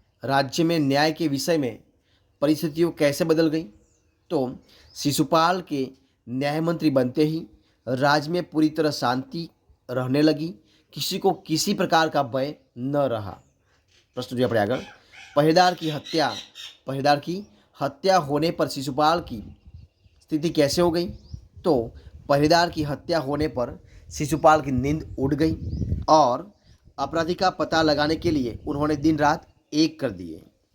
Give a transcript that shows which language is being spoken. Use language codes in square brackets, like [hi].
[hi] राज्य में न्याय के विषय में परिस्थितियों कैसे बदल गई? तो शिशुपाल के न्याय मंत्री बनते ही राज्य में पूरी तरह शांति रहने लगी, किसी को किसी प्रकार का भय न रहा. [gu] प्रश्न જોઈએ આપણે આગળ. [hi] पहरेदार की हत्या होने पर शिशुपाल की स्थिति कैसे हो गई? तो पहरेदार की हत्या होने पर शिशुपाल की नींद उड़ गई और अपराधी का पता लगाने के लिए उन्होंने दिन रात एक कर दिए.